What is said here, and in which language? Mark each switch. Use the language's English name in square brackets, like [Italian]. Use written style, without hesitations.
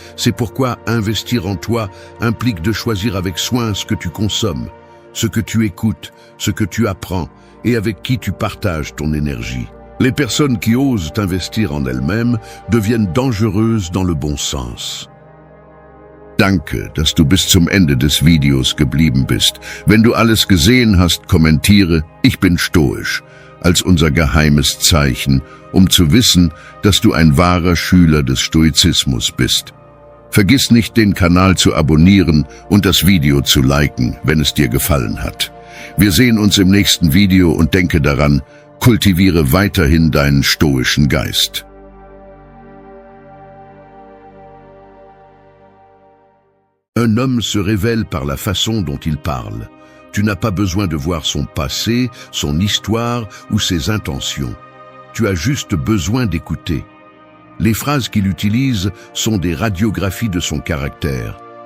[French] C'est pourquoi investir en toi implique de choisir avec soin ce que tu consommes, ce que tu écoutes, ce que tu apprends et avec qui tu partages ton énergie. Les personnes qui osent investir en elles-mêmes deviennent dangereuses dans le bon sens. [German] Danke, dass du bis zum Ende des Videos geblieben bist. Wenn du alles gesehen hast, kommentiere, ich bin stoisch, als unser geheimes Zeichen, um zu wissen, dass du ein wahrer Schüler des Stoizismus bist. Vergiss nicht, den Kanal zu abonnieren und das Video zu liken, wenn es dir gefallen hat. Wir sehen uns im nächsten Video und denke daran, kultiviere weiterhin deinen stoischen Geist. [French] Un homme se révèle par la façon dont il parle. Tu n'as pas besoin de voir son passé, son histoire ou ses intentions. Tu as juste besoin d'écouter. Les phrases qu'il utilise sont des radiographies de son caractère.